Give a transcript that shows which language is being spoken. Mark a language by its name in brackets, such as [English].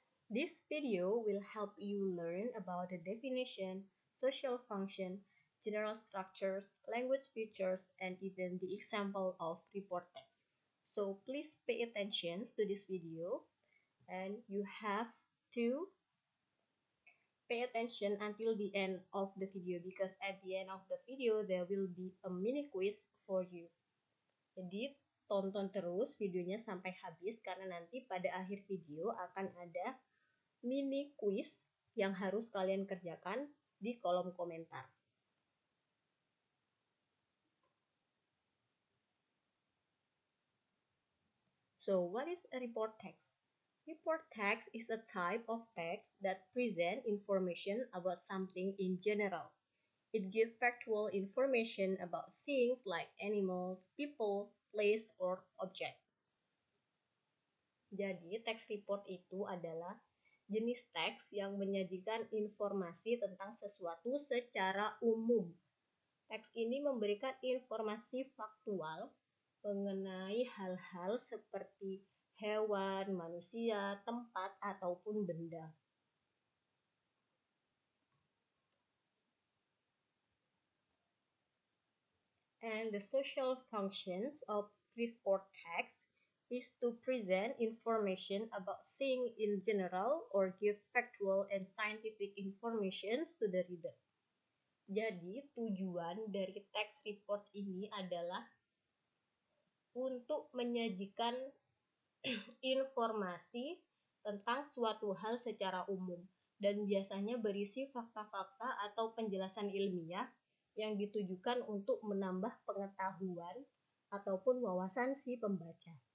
[English] This video will help you learn about the definition, social function, general structures, language features, and even the example of report text. So please pay attention to this video and you have to pay attention until the end of the video because at the end of the video there will be a mini quiz for you. [Indonesian] Jadi tonton terus videonya sampai habis karena nanti pada akhir video akan ada mini quiz yang harus kalian kerjakan di kolom komentar. [English] So, what is a report text? Report text is a type of text that present information about something in general. It gives factual information about things like animals, people, place, or object. [Indonesian] Jadi, text report itu adalah jenis teks yang menyajikan informasi tentang sesuatu secara umum. Teks ini memberikan informasi faktual mengenai hal-hal seperti hewan, manusia, tempat, ataupun benda. [English] And the social functions of report text is to present information about things in general or give factual and scientific information to the reader. [Indonesian] Jadi, tujuan dari text report ini adalah untuk menyajikan informasi tentang suatu hal secara umum dan biasanya berisi fakta-fakta atau penjelasan ilmiah yang ditujukan untuk menambah pengetahuan ataupun wawasan si pembaca.